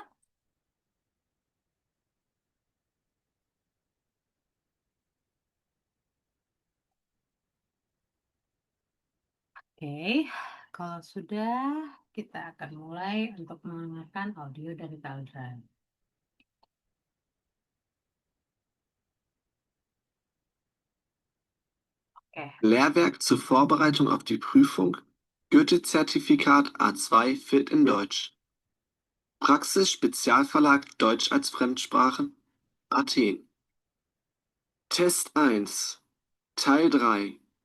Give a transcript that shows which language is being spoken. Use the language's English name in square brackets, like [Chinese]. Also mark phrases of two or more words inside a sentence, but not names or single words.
[Indonesian] Oke, kalau sudah, kita akan mulai untuk mendengarkan audio dari Tile Drive. Oke, [German] Lehrwerk zur Vorbereitung auf die Prüfung. Goethe-Zertifikat A2 Fit in Deutsch. Praxis Spezialverlag Deutsch als Fremdsprache. Athen. Test 1. Teil 3.